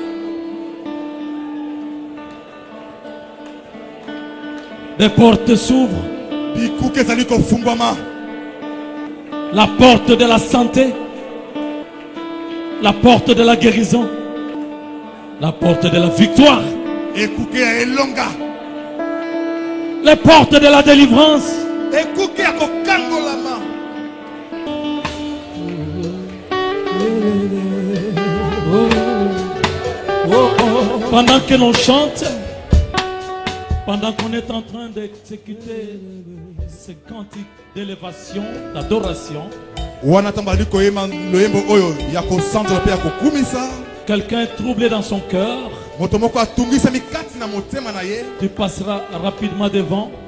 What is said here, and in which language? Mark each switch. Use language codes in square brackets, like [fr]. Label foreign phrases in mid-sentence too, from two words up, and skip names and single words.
[fr] Les portes s'ouvrent. [ln] Bikuke zali kofungwama. [fr] La porte de la santé. La porte de la guérison. La porte de la victoire. [ln] Ekuke ya elonga. [fr] Les portes de la délivrance. [ln] Ekuke ya kokangolama. [fr] Pendant que l'on chante, pendant qu'on est en train d'exécuter ces cantiques d'élévation, d'adoration, quelqu'un est troublé dans son cœur, tu passeras rapidement devant.